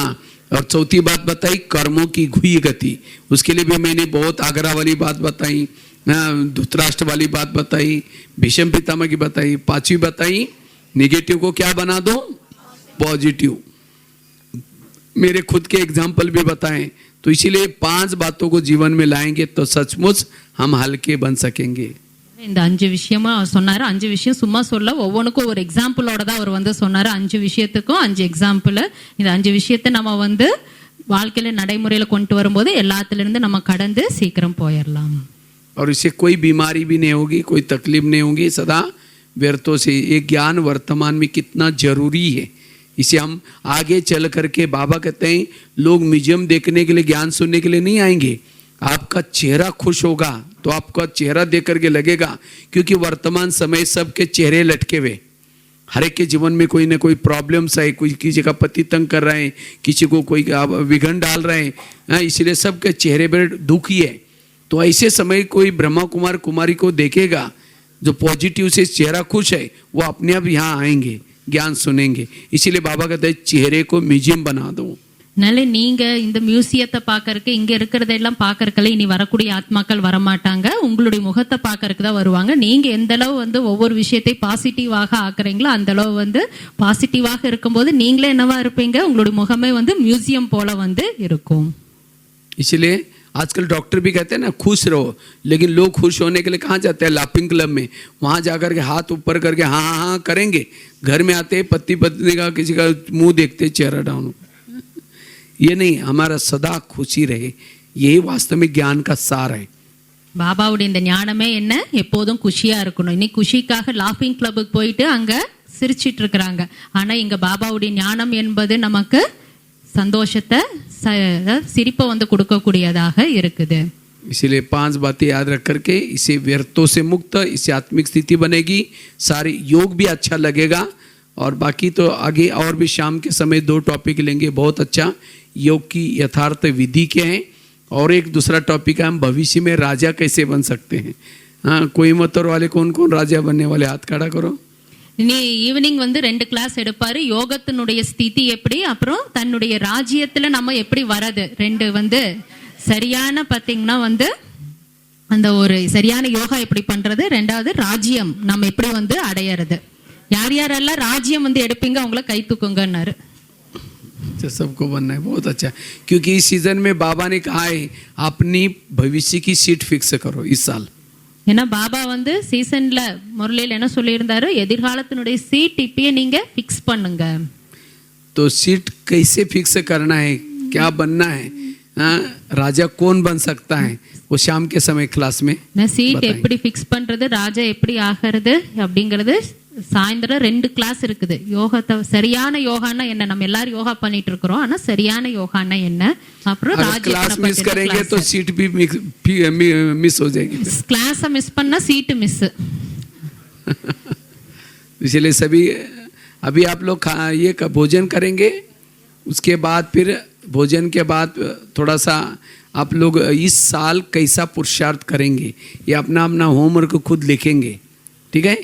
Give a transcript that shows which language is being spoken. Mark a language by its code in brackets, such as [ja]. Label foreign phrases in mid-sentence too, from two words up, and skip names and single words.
[hi] और चौथी बात बताई कर्मों की घुई गति. उसके लिए भी मैंने बहुत आग्रह वाली बात बताई, धृतराष्ट्र वाली बात बताई, भीष्म पितामह की बताई. 5वीं बताई नेगेटिव को क्या बना दो, पॉजिटिव. मेरे खुद के एग्जाम्पल भी बताएं. तो इसीलिए 5 बातों को जीवन में लाएंगे तो सचमुच हम हल्के बन सकेंगे. [ta] இந்த 5 விஷயமா சொன்னாரு. 5 விஷயம் சும்மா சொல்ல, ஒவ்வொன்றுக்கும் ஒரு எக்ஸாம்பிளோட தான் அவர் வந்து சொன்னாரு. 5 விஷயத்துக்கும் 5 எக்ஸாம்பிள். இந்த 5 விஷயத்தை நம்ம வந்து வாழ்க்கையில நடைமுறையில கொண்டு வரும்போது எல்லாத்துல இருந்து நம்ம கடந்து சீக்கிரம் போயிடலாம். [hi] और इससे कोई बीमारी भी नहीं होगी, कोई तकलीफ नहीं होगी, सदा व्यर्थों से. ये ज्ञान वर्तमान में कितना जरूरी है इसे हम आगे चल करके बाबा कहते हैं लोग म्यूजियम देखने के लिए, ज्ञान सुनने के लिए नहीं आएंगे, आपका चेहरा खुश होगा तो आपका चेहरा देख करके लगेगा, क्योंकि वर्तमान समय सबके चेहरे लटके हुए, हर एक के जीवन में कोई ना कोई प्रॉब्लम्स है, कोई किसी का पति तंग कर रहे हैं, किसी को कोई विघन डाल रहे हैं, इसलिए सबके चेहरे पर दुखी है। तो ऐसे समय कोई ब्रह्मा कुमार कुमारी को देखेगा जो पॉजिटिव से चेहरा खुश है, वो अपने आप यहाँ आएंगे, ज्ञान सुनेंगे। इसीलिए बाबा कहते हैं चेहरे को म्यूजियम बना दो। [ta] அதனால நீங்க இந்த மியூசியத்தை பார்க்கறதுக்கு, இங்க இருக்கிறதெல்லாம் பார்க்கறதுல இனி வரக்கூடிய ஆத்மாக்கள் வரமாட்டாங்க, உங்களுடைய முகத்தை பார்க்கறதுக்கு தான் வருவாங்க. நீங்க எந்த அளவு வந்து ஒவ்வொரு விஷயத்தை பாசிட்டிவாக ஆக்குறீங்களோ அந்த அளவு வந்து பாசிட்டிவாக இருக்கும்போது நீங்களே என்னவா இருப்பீங்க, உங்களுடைய முகமே வந்து மியூசியம் போல வந்து இருக்கும். [hi] इसलिए आजकल डॉक्टर भी कहते हैं ना खुश रहो, लेकिन लोग खुश होने के लिए कहाँ जाते हैं, [en] laughing club [hi] में, वहाँ जाकर के हाथ ऊपर करके हाँ हाँ हाँ करेंगे, घर में आते पति पत्नी का किसी का मुंह देखते चेहरा डाउन। ये नहीं, हमारा सदा खुशी रहे, यही वास्तव में ज्ञान का सार है। [ta] பாபாவுடைய இந்த ஞானமே என்ன, எப்போதும் குஷியா இருக்கணும். இன்னைக்கு குஷிக்காக [en] laughing clubக்கு [ta] போயிட்டு அங்க சிரிச்சிட்டு இருக்கிறாங்க. ஆனா இங்க பாபாவுடைய ஞானம் என்பது நமக்கு சந்தோஷத்தை, சிரிப்பை வந்து கொடுக்கக்கூடியதாக இருக்குது. [hi] इसीलिए 5 बातें याद रख करके इसे व्यर्थों से मुक्त, इससे आत्मिक स्थिति बनेगी, सारी योग भी अच्छा लगेगा। और बाकी तो आगे और भी शाम के समय 2 टॉपिक लेंगे, बहुत अच्छा, योग की यथार्थ विधि क्या है, और एक दूसरा टॉपिक है हम भविष्य में राजा कैसे बन सकते हैं। हाँ, कोयम्बतूर वाले कौन कौन राजा बनने वाले, हाथ खड़ा करो। [ta] இனி ஈவினிங் வந்து 2 கிளாஸ் எடுப்பாரு, யோகத்தினுடைய ஸ்திதி எப்படி, அப்புறம் தன்னுடைய ராஜ்யத்துல நம்ம எப்படி வரது, 2 வந்து சரியான பாத்தீங்கன்னா வந்து அந்த ஒரு சரியான யோகா எப்படி பண்றது, 2வது ராஜ்யம் நம்ம எப்படி வந்து அடையறது. யார் யாரெல்லாம் ராஜ்யம் வந்து எடுப்பீங்க அவங்கள கை தூக்குங்கன்னாரு. [hi] सबको बनना है, बहुत अच्छा, क्योंकि इस सीजन में बाबा ने कहा है अपनी भविष्य की [en] seat fix [hi] करो इस साल। [ta] ஏன்னா பாபா வந்து சீசன்ல முரளியில் என்ன சொல்லியிருந்தாரு, எதிர்காலத்தினுடைய சீட் இப்பயே நீங்க ஃபிக்ஸ் பண்ணுங்க. [hi] तो सीट कैसे फिक्स करना है, क्या बनना है, राजा कौन बन सकता है, वो शाम के समय क्लास में [ta] சீட் எப்படி ஃபிக்ஸ் பண்றது, ராஜா எப்படி ஆகிறது அப்படிங்கிறது சாயந்தரம் 2 கிளாஸ் இருக்குது. யோகத்தை சரியான யோகானா என்ன, நம்ம எல்லாரும் யோகா பண்ணிட்டு இருக்கிறோம், ஆனா சரியான யோகானா என்ன, அப்புறம் [en] class miss [hi] करेंगे तो सीट भी मिस हो जाएगी, [en] class miss பண்ணா seat miss. [hi] इसलिए सभी अभी आप लोग ये भोजन करेंगे, उसके बाद फिर भोजन के बाद थोड़ा सा आप लोग इस साल कैसा पुरुषार्थ करेंगे, ये अपना अपना होमवर्क खुद लिखेंगे, ठीक है।